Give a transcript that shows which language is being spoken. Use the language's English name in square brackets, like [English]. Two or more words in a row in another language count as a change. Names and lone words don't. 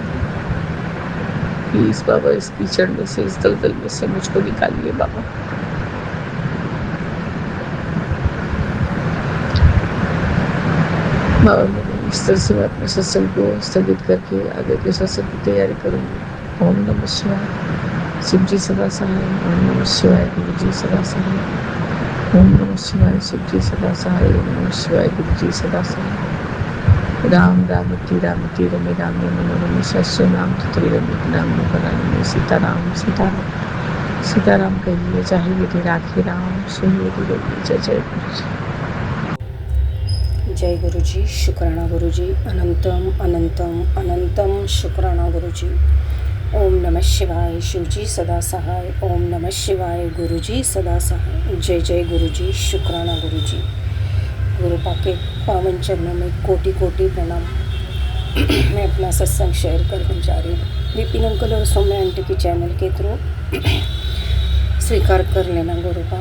[Hindi] प्लीज बाबा इस कीचड़ में से, इस दलदल में से मुझको निकालिए बाबा। बाबा मेरे इस तरह से मैं अपने सत्संग को स्थगित करके आगे के सत्संग की तैयारी करूँगी। [Sanskrit] ओम नमः शिवाय। [Hindi] शिव जी सदा सहाय। [Sanskrit] ओम नमः शिवाय। [Hindi] गुरु जी सदा सहाय। [Sanskrit] ओम नमः शिवाय [Hindi] शिव जी सदा सहाय। [Sanskrit] ओम नमः शिवाय [Hindi] गुरु जी सदा सहाय। [Sanskrit] राम रामति रामति रमे रामे मनोरमे सहस्र नाम तत्तुल्य रमे नाम बरानमे। [Hindi] सीताराम सीताराम सीताराम कहिए चाहे विधि राधे राम सुनिए गुरु। जय जय गुरु जी। जय गुरुजी। शुक्राना गुरुजी। अनंतम अनंतम अनंतम शुक्राना गुरुजी। [Sanskrit] ओम नमः शिवाय [Hindi] शिवजी सदा सहाय। [Sanskrit] ओम नमः शिवाय [Hindi] गुरुजी सदा सहाय। जय जय गुरुजी। शुक्राना गुरुजी। गुरु पाके पावन चरणों में कोटि कोटि प्रणाम। मैं अपना सत्संग शेयर करने जा रही हूँ। विपिन अंकल और सौम्या आंटी की चैनल के थ्रू स्वीकार कर लेना गुरु का।